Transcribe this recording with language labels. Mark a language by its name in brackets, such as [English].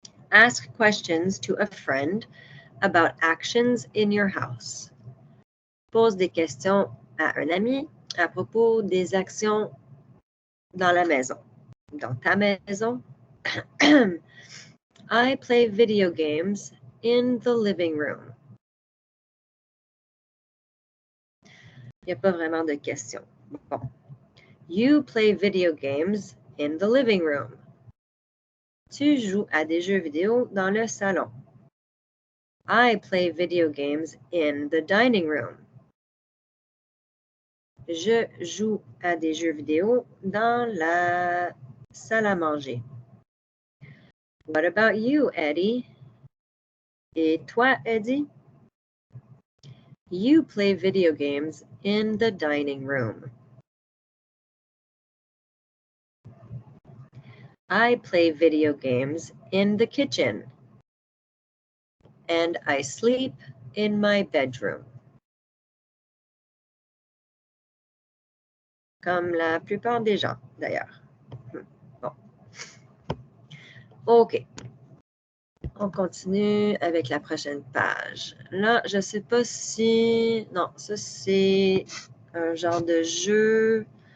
[English] Ask questions to a friend about actions in your house. [French] Pose des questions à un ami à propos des actions dans la maison. Dans ta maison. [English] I play video games in the living room. [French] Il n'y a pas vraiment de question. Bon. [English] You play video games in the living room. [French] Tu joues à des jeux vidéo dans le salon. [English] I play video games in the dining room. [French] Je joue à des jeux vidéo dans la salle à manger. [English] What about you, Eddie? [French] Et toi, Eddie? [English] You play video games in the dining room. I play video games in the kitchen. And I sleep in my bedroom. [French] Comme la plupart des gens, d'ailleurs. Bon. OK. On continue avec la prochaine page. Là, je ne sais pas si... Non, ça, c'est un genre de jeu.